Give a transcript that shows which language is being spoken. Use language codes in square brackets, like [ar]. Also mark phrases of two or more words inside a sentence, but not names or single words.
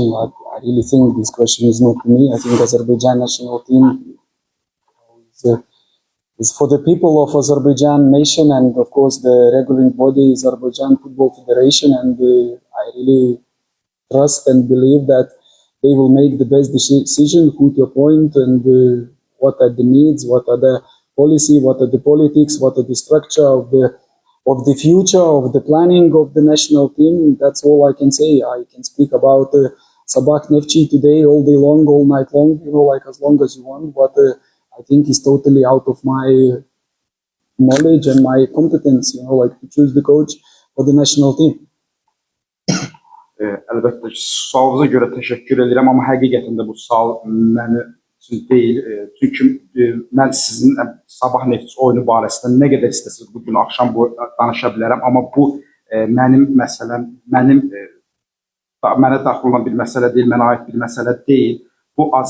[en] I really think this question is not to me. I think Azerbaijan national team is for the people of Azerbaijan nation and of course the regular body Azerbaijan Football Federation, and I really trust and believe that they will make the best decision who to appoint and what are the needs, what are the policy, what are the politics, what are the structure of the future, of the planning of the national team. That's all I can say. I can speak about Sabah Neftchi today all day long, all night long, like as long as you want, but I think it's totally out of my knowledge and my competence, like to choose the coach for the national team. [az] Əlbəttə ki, sualınıza görə təşəkkür edirəm, amma həqiqətən də bu sual mənim üçün deyil. Çünki mən sizin Sabah Neftçi oyunu barəsində nə qədər istəsəniz bugün axşam danışa bilərəm, amma bu mənim məsələm, mənə daxil olan bir məsələ deyil, mənə aid bir məsələ deyil.